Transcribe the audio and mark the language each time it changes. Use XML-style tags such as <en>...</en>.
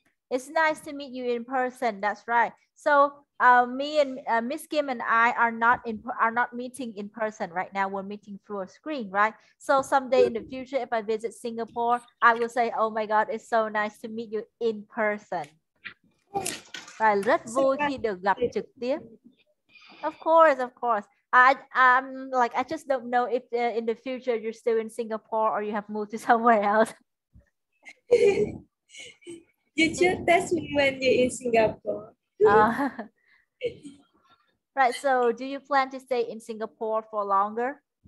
<en>It's nice to meet you in person. That's right. So me and Miss Kim and I are not meeting in person right now. We're meeting through a screen, right? So someday in the future, if I visit Singapore, I will say, "Oh my God, it's so nice to meet you in person."</en> <vi>Right, rất vui khi được gặp trực tiếp.</vi> <en>Of course. I just don't know if in the future you're still in Singapore or you have moved to somewhere else. You should test me when you're in Singapore. Right, so do you plan to stay in Singapore for longer?</en>